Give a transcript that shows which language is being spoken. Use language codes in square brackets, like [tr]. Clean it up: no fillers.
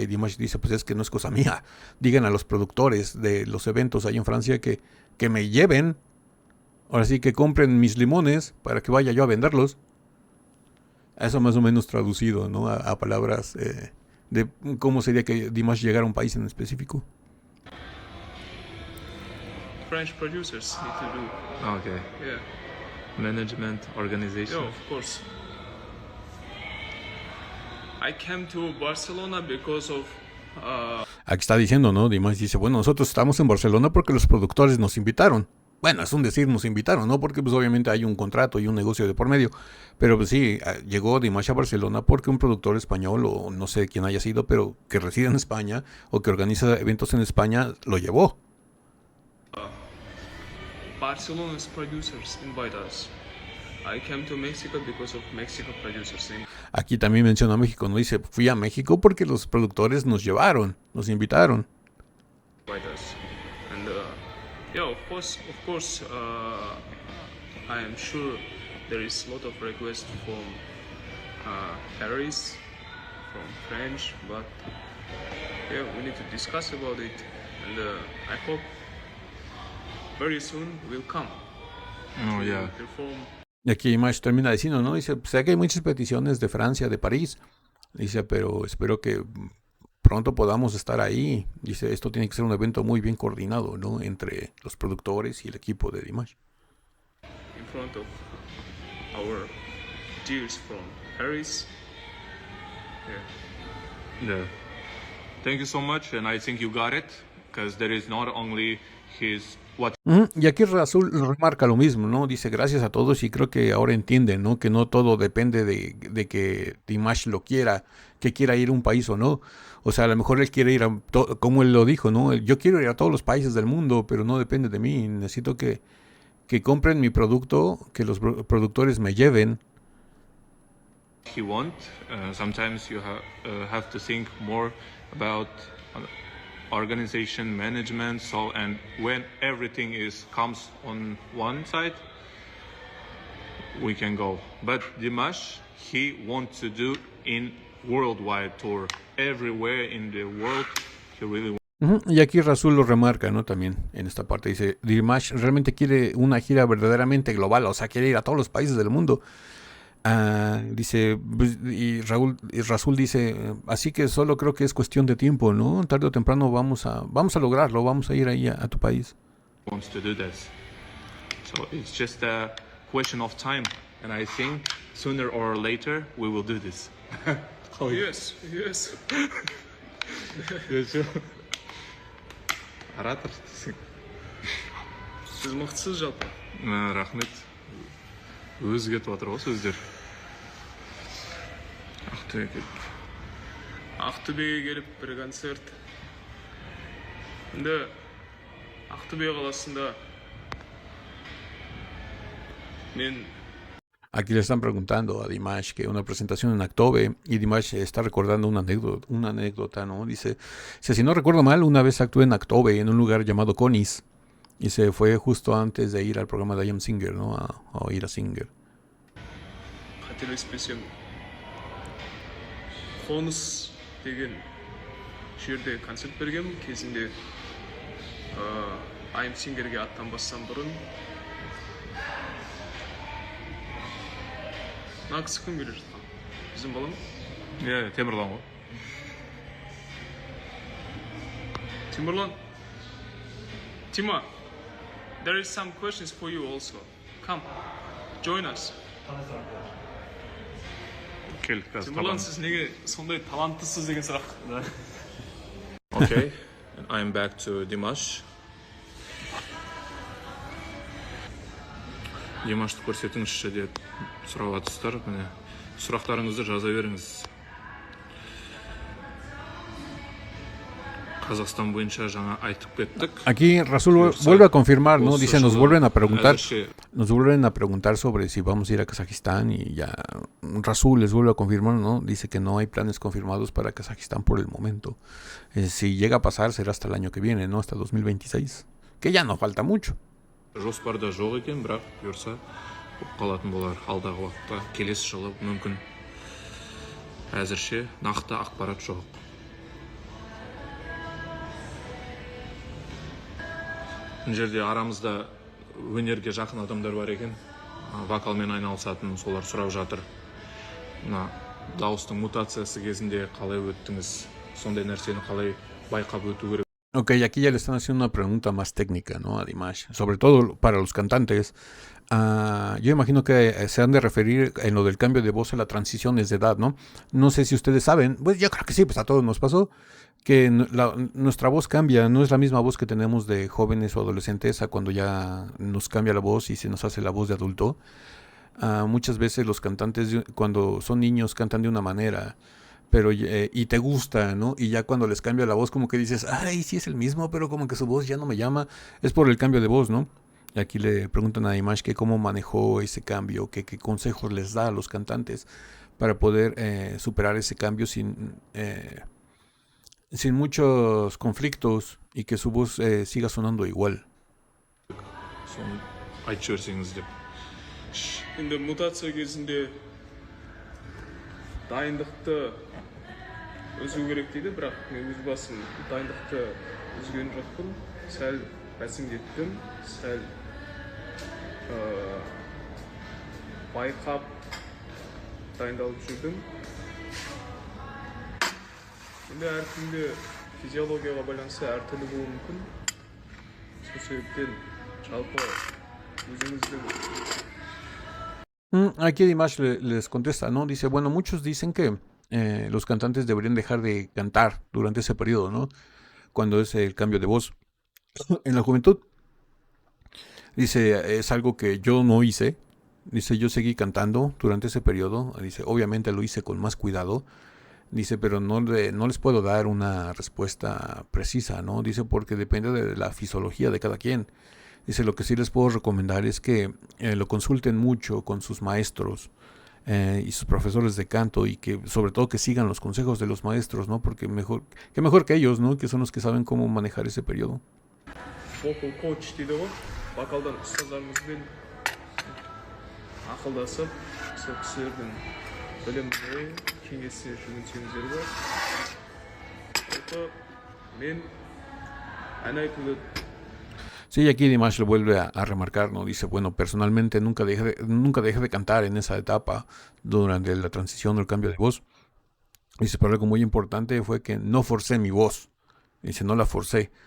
[es] Y Dimash dice, pues es que no es cosa mía. Digan a los productores de los eventos ahí en Francia que me lleven. Ahora sí que compren mis limones para que vaya yo a venderlos. Eso más o menos traducido, ¿no? A palabras de cómo sería que Dimash llegara a un país en específico. [en] French producers need to do. Okay. Yeah. Management, organization. Yeah, of course. I came to Barcelona because of. [es] Aquí está diciendo, ¿no? Dimash dice, bueno, nosotros estamos en Barcelona porque los productores nos invitaron. Bueno, es un decir, nos invitaron, ¿no? Porque pues obviamente hay un contrato y un negocio de por medio. Pero pues sí, llegó Dimash a Barcelona porque un productor español, o no sé quién haya sido, pero que reside en España o que organiza eventos en España, lo llevó. [en] Barcelona's producers invite us. I came to Mexico because of Mexico producers. [es] Aquí también menciona México, ¿no? Dice, fui a México porque los productores nos llevaron, nos invitaron. [en] Invite us. And yeah, of course, I am sure there is a lot of requests from Paris, from French, but yeah, we need to discuss about it, and I hope very soon we'll come. Oh, yeah. Perform. [es] Y aquí Dimash termina diciendo, ¿no? Dice, sé que hay muchas peticiones de Francia, de París. Dice, pero espero que pronto podamos estar ahí. Dice, esto tiene que ser un evento muy bien coordinado, ¿no? Entre los productores y el equipo de Dimash. [en] In front of our dears from Paris. Yeah. Yeah. Thank you so much, and I think you got it, because there is not only what [es] Y aquí Rasul remarca lo mismo, ¿no? Dice gracias a todos y creo que ahora entienden, ¿no? Que no todo depende de que Dimash lo quiera, que quiera ir a un país o no. O sea, a lo mejor él quiere ir a, como él lo dijo, ¿no? Yo quiero ir a todos los países del mundo, pero no depende de mí. Necesito que compren mi producto, que los productores me lleven. [en] he want. Sometimes you have to think more about organization, management. So, and when everything comes on one side, we can go. But Dimash, he wants to do in worldwide tour, everywhere in the world. He really wants. [es] Y aquí Rasul lo remarca, ¿no? También en esta parte dice, Dimash realmente quiere una gira verdaderamente global, o sea, quiere ir a todos los países del mundo. Dice, y Rasul dice, así que solo creo que es cuestión de tiempo, ¿no? Tarde o temprano vamos a lograrlo, vamos a ir ahí a tu país. [en] Wants to do this. So it's just a question of time, and I think sooner or later we will do this. Yes, yes. [kk] Оратор. Сіз мықтысыз жалпы. Рахмет. Өзі кетіп жатыр ғой сөздер. Ақтөбеге келіп бір концерт. Енді Ақтөбе қаласында мен [es] Aquí le están preguntando a Dimash que una presentación en Actobe y Dimash está recordando una anécdota, ¿no? Dice, si no recuerdo mal, una vez actué en Actobe en un lugar llamado Conis y se fue justo antes de ir al programa de I Am Singer, ¿no? A oír a Singer. [kk] қателеспесем қоныс деген жерде концерт бергенмін кезінде I Am Singerге аттанбастан бұрын. Мына кісі кім келе жатқан? Біздің бала ма? Иә, Темірлан ғой. [en] Timurlan. Tima, there is some questions for you also. Come, join us. [kk] Кел, қазір Timurlan, сіз неге сондай таланттысыз деген сұрақ. [en] Okay, I'm back to Dimash. [kk] Димашты көрсетіңізші деп сұрап жатырсыздар. Міне сұрақтарыңызды жаза беріңіз. Қазақстан бойынша жаңа айтып кеттік. [es] Aquí Rasul vuelve a confirmar, ¿no? Dice, nos vuelven a preguntar sobre si vamos a ir a Kazajistán y ya Rasul les vuelve a confirmar, ¿no? Dice que no hay planes confirmados para Kazajistán por el momento. Si llega a pasar será hasta el año que viene, ¿no? Hasta 2026, que ya no falta mucho. [kk] Жоспарда жоқ екен, бірақ бұйырса қалатын болар алдағы уақытта, келесі жылы мүмкін. Әзірше нақты ақпарат жоқ. Мына жерде арамызда өнерге жақын адамдар бар екен, вокалмен айналысатын, солар сұрап жатыр. Мына дауыстың мутациясы кезінде қалай өттіңіз, сондай нәрсені қалай байқап өту керек. [es] Ok, aquí ya le están haciendo una pregunta más técnica, ¿no? A Dimash, sobre todo para los cantantes. Yo imagino que se han de referir en lo del cambio de voz a las transiciones de edad, ¿no? No sé si ustedes saben, pues yo creo que sí, pues a todos nos pasó, que nuestra voz cambia, no es la misma voz que tenemos de jóvenes o adolescentes a cuando ya nos cambia la voz y se nos hace la voz de adulto. Muchas veces los cantantes cuando son niños cantan de una manera, pero y te gusta, ¿no? Y ya cuando les cambia la voz como que dices, ay, sí es el mismo, pero como que su voz ya no me llama, es por el cambio de voz, ¿no? Y aquí le preguntan a Dimash que cómo manejó ese cambio, qué consejos les da a los cantantes para poder superar ese cambio sin muchos conflictos y que su voz siga sonando igual. [kk] Соны айтып жіберсеңіз деп. енді мутация кезінде дайындықты үзу керек дейді, бірақ мен өз басым дайындықты үзген жоқпын. Сәл бәсеңдеттім, сәл байқап дайындалып жүрдім. Енді әркімде физиологияға байланысты әртүрлі болуы мүмкін. Сол себептен жалпы өзіңіздің. [es] Aquí Dimash les contesta, ¿no? Dice, bueno, muchos dicen que los cantantes deberían dejar de cantar durante ese periodo, ¿no? Cuando es el cambio de voz. En la juventud, dice, es algo que yo no hice. Dice, yo seguí cantando durante ese periodo. Dice, obviamente lo hice con más cuidado. Dice, pero no les puedo dar una respuesta precisa, ¿no? Dice, porque depende de la fisiología de cada quien. Dice, lo que sí les puedo recomendar es que lo consulten mucho con sus maestros y sus profesores de canto, y que sobre todo que sigan los consejos de los maestros, ¿no? Porque mejor que ellos, ¿no? Que son los que saben cómo manejar ese periodo. [kk] Vocal coach дейді ғой, вокалдан ұстаздарымызбен ақылдасып, сол кісілердің біліміне, кеңесіне жүгінсеңіздер болады. Мен ән айтуды. [es] Sí, aquí Dimash lo vuelve a remarcar, ¿no? Dice, bueno, personalmente nunca dejé de cantar en esa etapa durante la transición o el cambio de voz. Dice, pero algo muy importante fue que no forcé mi voz. Dice, no la forcé.